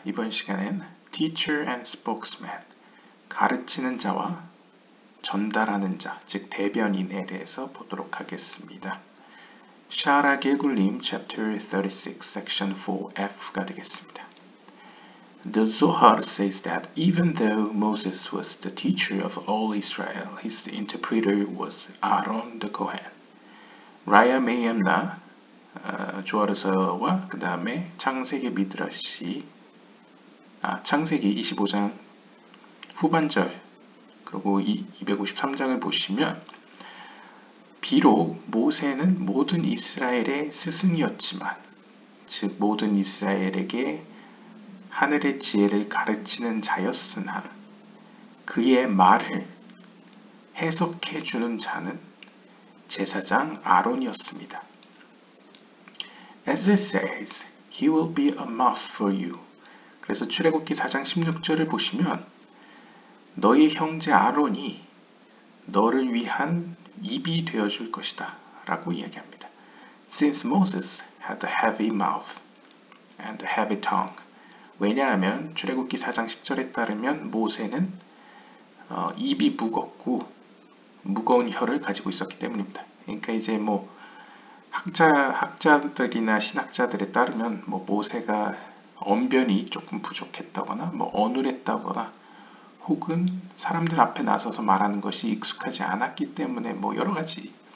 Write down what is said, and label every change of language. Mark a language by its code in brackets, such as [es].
[ko] 이번 시간엔 [en] Teacher and Spokesman, [ko] 가르치는 자와 전달하는 자, 즉 대변인에 대해서 보도록 하겠습니다. 샤라 게굴림 Chapter 36, Section 4F가 되겠습니다. [en] The Zohar says that even though Moses was the teacher of all Israel, his interpreter was Aaron the Kohen. [ko] 라야 메이엠나 조아르서와 그 다음에 창세기 미드라시 창세기 25장 후반절 그리고 253장을 보시면 비록 모세는 모든 이스라엘의 스승이었지만 즉 모든 이스라엘에게 하늘의 지혜를 가르치는 자였으나 그의 말을 해석해 주는 자는 제사장 아론이었습니다. [en] As it says, he will be a mouth for you. [ko] 그래서 출애굽기 4장 16절을 보시면 너희 형제 아론이 너를 위한 입이 되어줄 것이다 라고 이야기합니다. [en] Since Moses had a heavy mouth and a heavy tongue. [ko] 왜냐하면 출애굽기 4장 10절에 따르면 모세는 입이 무겁고 무거운 혀를 가지고 있었기 때문입니다. 그러니까 이제 학자들이나 신학자들에 따르면 모세가 언변이 조금 부족했다거나 어눌했다거나 혹은 사람들 앞에 나서서 말하는 것이 익숙하지 않았기 때문에 여러 가지